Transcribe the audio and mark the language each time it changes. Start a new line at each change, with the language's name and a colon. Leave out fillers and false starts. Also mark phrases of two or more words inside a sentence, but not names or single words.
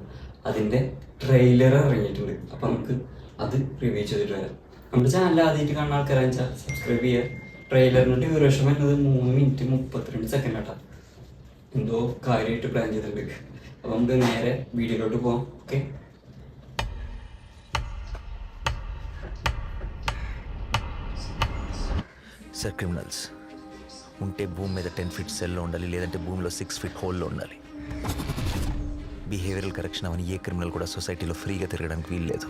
Malayalam: അതിൻ്റെ ട്രെയിലർ ഇറങ്ങിയിട്ടുണ്ട്. അപ്പം നമുക്ക് അത് റിവ്യൂ ചെയ്തിട്ട് വരാം. നമ്മുടെ ചാനൽ ആദ്യമായിട്ട് കാണുന്ന ആൾക്കാരെന്ന് വെച്ചാൽ സബ്സ്ക്രൈബ് ചെയ്യുക. ട്രെയിലറിൻ്റെ ഡ്യൂറേഷൻ വരുന്നത് 3 മിനിറ്റ് 32 സെക്കൻഡ് ആട്ടാ. എന്തോ കാര്യമായിട്ട് പ്ലാൻ ചെയ്തിട്ടുണ്ട്. അപ്പോൾ നമുക്ക് നേരെ വീഡിയോയിലോട്ട് പോകാം. ഓക്കെ,
Telugu: సార్ క్రిమినల్స్ ఉంటే భూమి మీద 10 ఫీట్ సెల్లో ఉండాలి, లేదంటే భూమిలో 6 ఫీట్ హోల్లో ఉండాలి.
English: behavioral correction
Telugu: అవని ఏ క్రిమినల్ కూడా సొసైటీలో ఫ్రీగా తిరగడానికి వీలు లేదు.